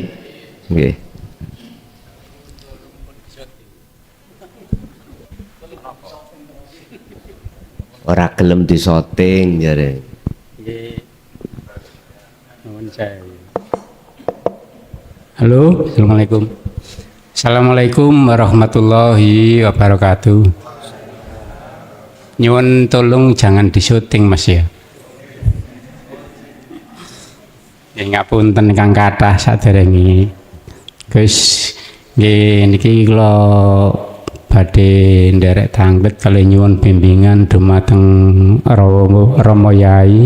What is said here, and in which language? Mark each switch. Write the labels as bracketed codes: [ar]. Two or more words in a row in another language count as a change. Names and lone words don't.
[jv] Nggih. Ora gelem disoting jare. Nggih. Nuwun sewu. Halo, [ar] assalamualaikum. السلام عليكم ورحمة الله وبركاته. [jv] Nyuwun tolong [id] jangan disyuting [jv] Mas ya. Ya ngapunten Kang kathah saderenge. Gus nggih niki kula badhe nderek tanglet kali nyuwun bimbingan dumateng Rama Yai.